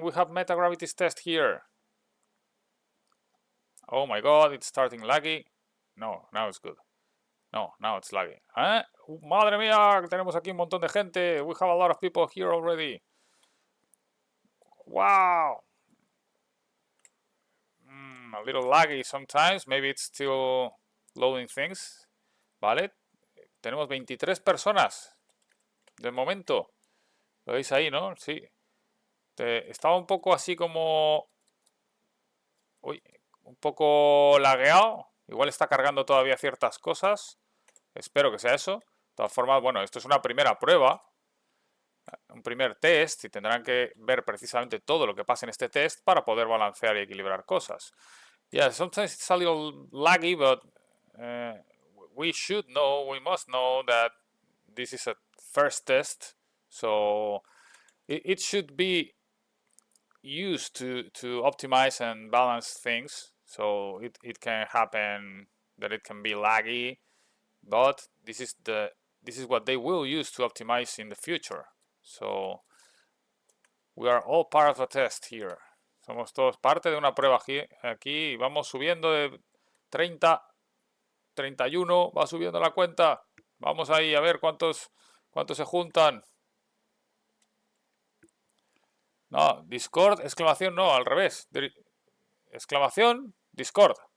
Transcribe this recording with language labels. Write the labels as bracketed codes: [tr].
[en] We have meta gravities test here. Oh my god, it's starting laggy. No, now it's good. No, now it's laggy. ¿Eh? [es] Madre mía, tenemos aquí un montón de gente. [en] We have a lot of people here already. Wow. A little laggy sometimes. Maybe it's still loading things. [es] Vale. Tenemos 23 personas. De momento. Lo veis ahí, ¿no? Sí. Estaba un poco así como... Uy, un poco lagueado. Igual está cargando todavía ciertas cosas. Espero que sea eso. De todas formas, bueno, esto es una primera prueba. Un primer test y tendrán que ver precisamente todo lo que pasa en este test para poder balancear y equilibrar cosas. [en] Yeah, sometimes it's a little laggy, but we must know that this is a first test, so it should be used to optimize and balance things. So it can happen that it can be laggy, but this is what they will use to optimize in the future. So we are all part of a test here. [es] Somos todos parte de una prueba aquí. Vamos subiendo de 30, 31. Va subiendo la cuenta. Vamos ahí a ver cuántos se juntan. No, Discord, exclamación, no, al revés. Exclamación, Discord.